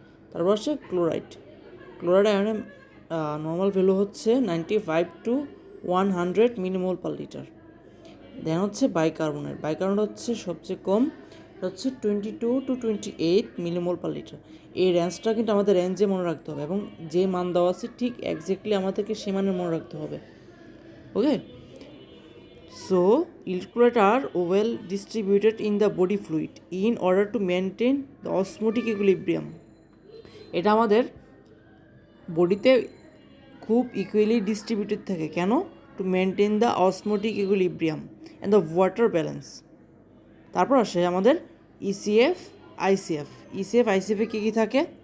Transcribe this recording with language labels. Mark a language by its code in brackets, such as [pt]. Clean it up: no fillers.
[bn] তারপর হচ্ছে ক্লোরাইড আয়নের নর্মাল ভ্যালু হচ্ছে 95 to 100 মিলিমোল পার লিটার। দেন হচ্ছে বাইকার্বনেট হচ্ছে সবচেয়ে কম, হচ্ছে 22 to 28 মিলিমোল পার লিটার। এই রেঞ্জটা কিন্তু আমাদের রেঞ্জে মনে রাখতে হবে এবং যে মান দেওয়া আছে ঠিক এক্স্যাক্টলি আমাদেরকে সে মানের মনে রাখতে হবে। [en] Okay, so electrolytes are well distributed in the body fluid in order to maintain the osmotic equilibrium. [bn] এটা আমাদের বডিতে খুব ইকুয়ালি ডিস্ট্রিবিউটেড থাকে। কেন? [en] To maintain the osmotic equilibrium and the water balance. [bn] তারপর আসে আমাদের ইসিএফ, আইসিএফে কী কী থাকে?